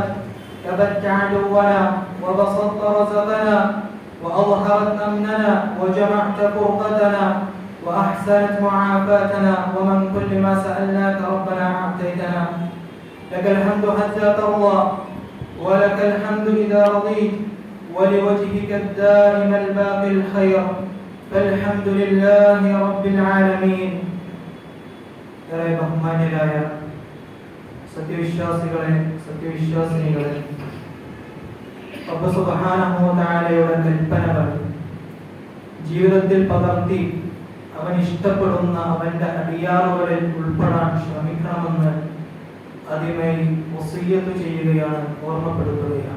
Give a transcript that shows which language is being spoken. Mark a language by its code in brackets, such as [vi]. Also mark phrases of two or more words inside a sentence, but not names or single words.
[ar] كبت عدونا وبسطت رزقنا وأظهرت أمننا وجمعت فرقتنا وأحسنت معافاتنا ومن كل ما سألناك ربنا أعطيتنا. لك الحمد حتى ترضى ولك الحمد إذا رضيت ولوجهك الدائم الباقي الخير. فالحمد لله رب العالمين. [ml] ബഹുമാന്യരായ സത്യവിശ്വാസികളെ സത്യവിശ്വാസിനികളെ, റബ്ബ് [ar] سبحانه وتعالى [ml] കൽപ്പനകൾ ജീവിതത്തിൽ പകർത്തി അവൻ ഇഷ്ടപ്പെടുന്ന അവന്റെ അടിയാറുകളിൽ ഉൾപ്പെടാൻ ശ്രമിക്കണമെന്ന് ആദ്യമായി വസിയ്യത്ത് ചെയ്യുകയാണ്, ഓർമ്മപ്പെടുത്തുകയാണ്.